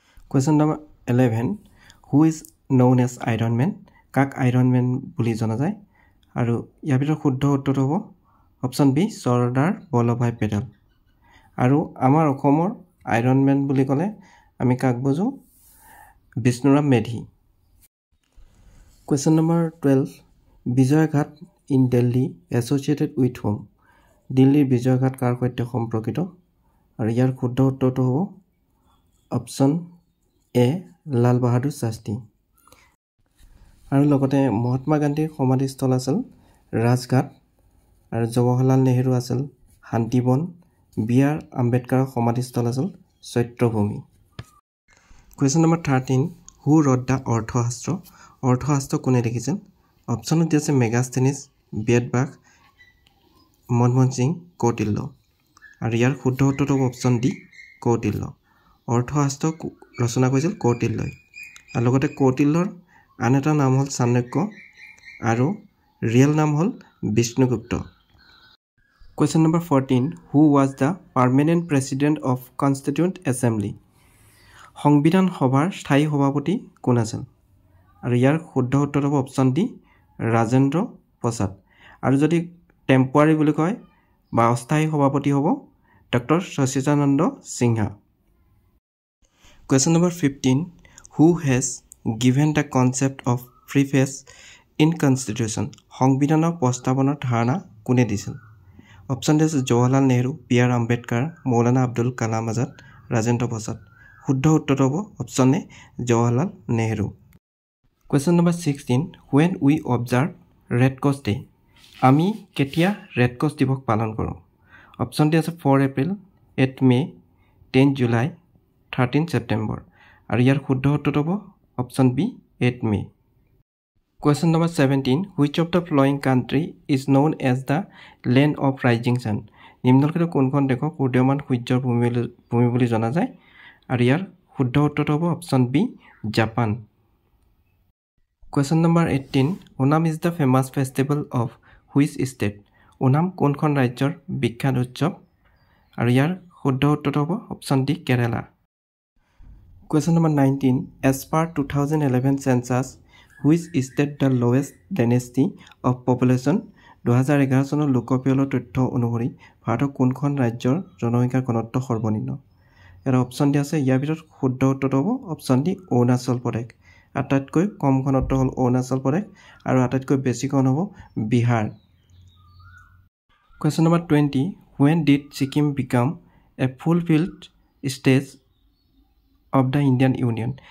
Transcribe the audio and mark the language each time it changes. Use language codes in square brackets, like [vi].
[en] Question number 11. Who is known as iron man? [as] কাক Iron Man বুলি জনা যায়? আৰু ইয়াৰ ভিতৰত শুদ্ধ উত্তৰটো হ'ব অপশ্যন বি চৰ্দাৰ বল্লভভাই পেটেল। আৰু আমাৰ অসমৰ আইৰণ মেন বুলি ক'লে আমি কাক বুজোঁ? [en] Bishnuram Medhi. Question number 12. Vijay Ghat in Delhi associated with whom? [as] দিল্লীৰ বিজয়ঘাট কাৰ সৈতে সম্পৰ্কিত? আৰু ইয়াৰ শুদ্ধ উত্তৰটো হ'ব অপশ্যন এ লাল বাহাদুৰ শাস্ত্ৰী। আৰু লগতে মহাত্মা গান্ধীৰ সমাধিস্থল আছিল ৰাজঘাট, আৰু জৱাহৰলাল নেহেৰু আছিল শান্তিবন, বি আৰ আম্বেদকাৰৰ সমাধিস্থল আছিল Chaityabhoomi. [en] Question number 13. Who wrote the Arthashastra? [as] অৰ্থশাস্ত্ৰ কোনে লিখিছিল? অপশ্যনত দি আছে মেগাস্থেনিছ, বেদব্যাস, মনমোহন সিং, কৌটিল্য। আৰু ইয়াৰ শুদ্ধ উত্তৰটো হ'ব অপশ্যন ডি কৌটিল্য। অৰ্থশাস্ত্ৰ ৰচনা কৰিছিল কৌটিল্যই। আৰু লগতে কৌটিল্যৰ আন এটা নাম হ'ল চাণক্য আৰু ৰিয়েল নাম হ'ল Vishnugupta. [en] Question number 14. Who was the permanent president of Constituent Assembly? [as] সংবিধান সভাৰ স্থায়ী সভাপতি কোন আছিল? আৰু ইয়াৰ শুদ্ধ উত্তৰ হ'ব অপশ্যন ডি ৰাজেন্দ্ৰ প্ৰসাদ। আৰু যদি টেম্পোৰাৰী বুলি কয় বা অস্থায়ী সভাপতি হ'ব doctor Sachidananda Sinha. [en] Question number 15. Who has given the concept of preface in Constitution? [as] সংবিধানৰ প্ৰস্তাৱনাৰ ধাৰণা কোনে দিছিল? অপশ্যন ডি আছে জৱাহৰলাল নেহৰু, বি আৰ আম্বেদকাৰ, মৌলানা আব্দুল কালাম আজাদ, ৰাজেন্দ্ৰ প্ৰসাদ। শুদ্ধ উত্তৰ হ'ব option A Jawaharlal Nehru. [en] Question number 16. When we observe Red Cross Day? [as] আমি কেতিয়া ৰেড ক্ৰছ দিৱস পালন কৰোঁ? অপশ্যন ডি আছে 4 এপ্ৰিল, 8 মে, 10 জুলাই, 13 ছেপ্টেম্বৰ। আৰু ইয়াৰ শুদ্ধ উত্তৰ হ'ব option B 8 May. [en] Question number 17. Which of the following country is known as the land of rising sun? [as] নিম্নলিখিত কোনখন দেশক উদীয়মান সূৰ্যৰ ভূমি বুলি জনা যায়? আৰু ইয়াৰ শুদ্ধ উত্তৰ হ'ব option B Japan. [en] Question number 18. Onam is the famous festival of which state? [as] Onam কোনখন ৰাজ্যৰ বিখ্যাত উৎসৱ? আৰু ইয়াৰ শুদ্ধ উত্তৰ হ'ব option D Kerala. [en] Question number 19. As per 2011 census, which state the lowest density of population? [as] 2011 চনৰ লোকপিয়লৰ তথ্য অনুসৰি ভাৰতৰ কোনখন ৰাজ্যৰ জনসংখ্যাৰ ঘনত্ব সৰ্বনিম্ন? ইয়াৰ অপশ্যন ডি আছে। ইয়াৰ ভিতৰত শুদ্ধ উত্তৰ হ'ব অপশ্যন ডি অৰুণাচল প্ৰদেশ। আটাইতকৈ কম ঘনত্ব হ'ল অৰুণাচল প্ৰদেশ আৰু আটাইতকৈ বেছি ঘন হ'ব Bihar. [en] Question number 20. When did Sikkim become a fulfilled state of the Indian Union?